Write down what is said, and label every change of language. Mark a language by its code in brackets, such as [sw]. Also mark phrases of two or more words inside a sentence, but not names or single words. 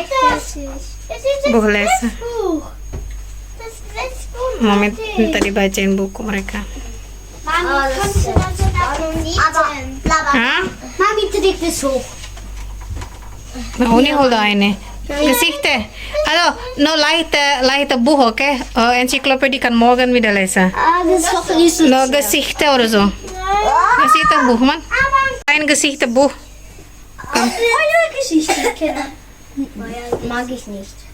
[de] Das ist Buch lesen. Buch. Das ist das Buch. [id] Mami minta dibacain buku mereka. [de] Mami, kannst du das nicht? Aber, Hah? Mami trägt es hoch. [id] Nah, ini [de] hol da eine. Gesichter. Also, nur leichte Buch, okay? Enzyklopädie kann morgen wieder lesen. Das ist doch nicht so. Nur Gesichter oder so. Gesichtebuch, man. Ein Gesichtebuch. Geschichte mag ich nicht.